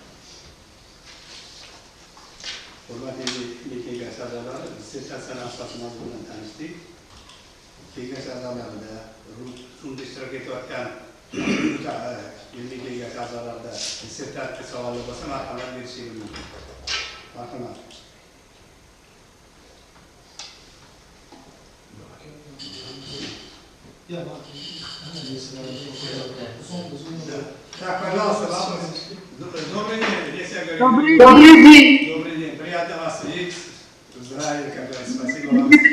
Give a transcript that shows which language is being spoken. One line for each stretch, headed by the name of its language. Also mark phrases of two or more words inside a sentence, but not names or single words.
Uzbek: Hurmatli kengash a'zolari, dissertatsiya asosimiz bilan tanishdik. Kengash a'zolarida unda ishtirok etayotgan ilmiy kengash a'zolarida dissertatsiya savoli bo'lsa, marhamat berishingiz mumkin. Marhamat.
Russian: Так, пожалуйста, вопрос. Добрый день, если я говорю. Добрый день. Добрый день, приятно вас видеть. Здравия, как говорится, спасибо вам.